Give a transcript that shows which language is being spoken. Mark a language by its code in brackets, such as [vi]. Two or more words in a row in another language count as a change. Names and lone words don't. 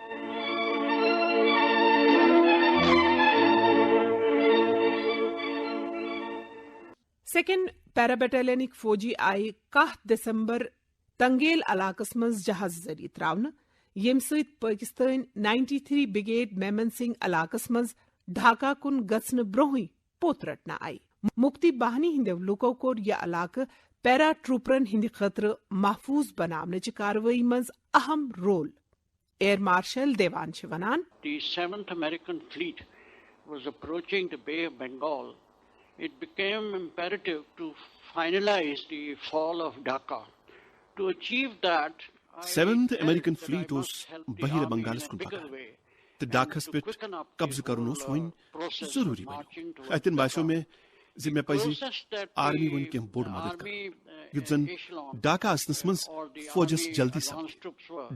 [ks] سیکنڈ پیرا بٹالینٕکۍ فوجی آیہِ 10 دسمبر تنگیل علاقس منٛز جہاز ذٔریعہٕ تراونہٕ ییٚمہِ سۭتۍ پٲکستٲنۍ 93 بریگیڈ میمن سنگھ علاقس منٛز ڈھاکہ کُن گژھنہٕ برونٛہٕے پوٚت رٹنہٕ آیہِ. مفتی باہنی ہٕنٛدیو لوٗکو کوٚر یہِ علاقہٕ پیرا ٹروپرن ہٕنٛدِ خٲطرٕ محفوٗظ بناونٕچہِ کاروٲیی منٛز اہم رول. ایئر مارشل دیوان چھِ ونان [en] The 7th American Fleet was approaching the Bay of Bengal. It became imperative to finalize the fall of Dhaka. To achieve that, [ks] سیونتھ امریکن فلیٹ اوس بحیرہ بنگالس کُن پکان تہٕ ڈاکہس پٮ۪ٹھ قبضہٕ کرُن اوس وۄنۍ ضروٗری بنیو. اتٮ۪ن باسیو مےٚ زِ مےٚ پزِ آرمی وۄنۍ کینٛہہ بوٚڑ مدد کرُن یُتھ زن ڈاکہ آسنس منٛز فوجس جلدی سپدِ.